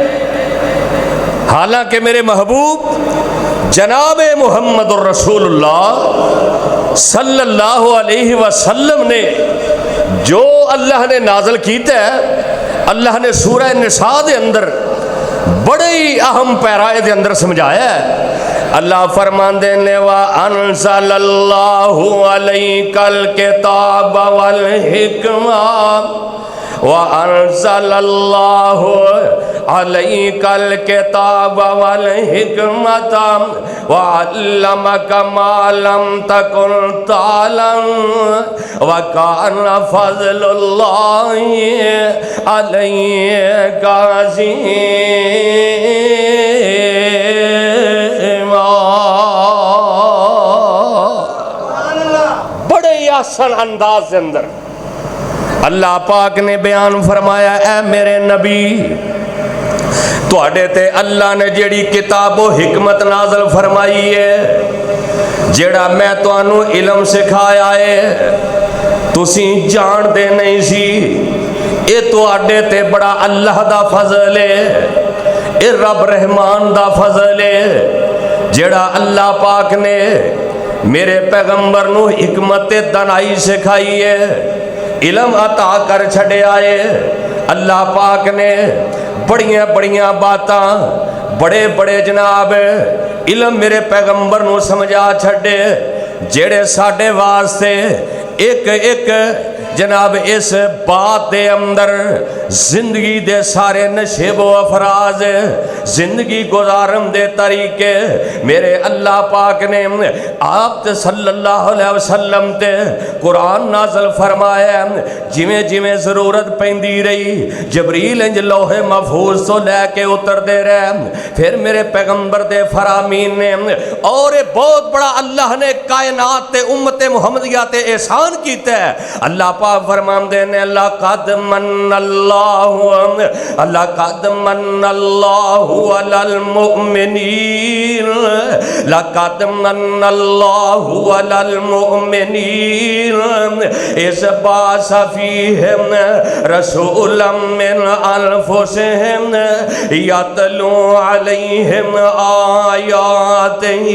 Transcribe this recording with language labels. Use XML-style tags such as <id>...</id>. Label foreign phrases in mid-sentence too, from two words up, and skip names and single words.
<ur>حالانکہ میرے محبوب جناب محمد الرسول اللہ صلی اللہ علیہ وسلم نے جو اللہ نے نازل کیتا ہے،</ur> <pa>اللہ نے سورہ نساء دے اندر</pa> <ur>بڑے ہی اہم پیرائے دے اندر سمجھایا ہے۔</ur> <pa>اللہ فرماندے نے</pa> <ar>وَأَنزَلَ اللَّهُ عَلَيْكَ الْكِتَابَ وَالْحِكْمَةَ وَأَنزَلَ اللَّهُ عَلَيْكَ الْكِتَابَ وَالْحِكْمَةَ وَعَلَّمَكَ مَا لَمْ تَكُنْ تَعْلَمُ وَكَانَ فَضْلُ اللَّهِ عَلَيْكَ عَظِيمًا۔</ar> <ur>بڑے ہی آسان انداز کے اندر اللہ پاک نے بیان فرمایا،</ur> <pa>اے میرے نبی تواڈے تے اللہ نے جیڑی کتاب و حکمت نازل فرمائی ہے، جیڑا میں تانوں علم سکھایا ہے، تسی جان دے نہیں سی، اے تواڈے تے بڑا اللہ دا فضل ہے، اے رب رحمان دا فضل ہے، جیڑا اللہ پاک نے میرے پیغمبر نو حکمت دانائی سکھائی ہے، علم عطا کر چھڑے آئے۔</pa> <ur>اللہ پاک نے بڑیاں بڑیاں باتاں،</ur> <pa>بڑے بڑے جناب علم میرے پیغمبر نو سمجھا چھڑے، جیڑے ساڈے واسطے ایک ایک جناب اس بات دے اندر زندگی دے سارے نشیب و افراز، زندگی گزارن دے طریقے میرے اللہ پاک نے آپ تے صلی اللہ علیہ وسلم تے قرآن نازل فرمایا۔ جویں جویں ضرورت پیندی رہی، جبریل انج لوح محفوظ تو لے کے اتر دے رہے، پھر میرے پیغمبر دے فرامین نے، اور بہت بڑا اللہ نے کائنات تے امت محمدیہ تے احسان کیتا ہے۔ اللہ پاک فرماندے نے</pa> <ar>لقد من اللہ علی المؤمنین، لقد من اللہ علی المؤمنین اذ بعث فیہم رسولا من انفسہم یتلو علیہم آیاتہ</ar>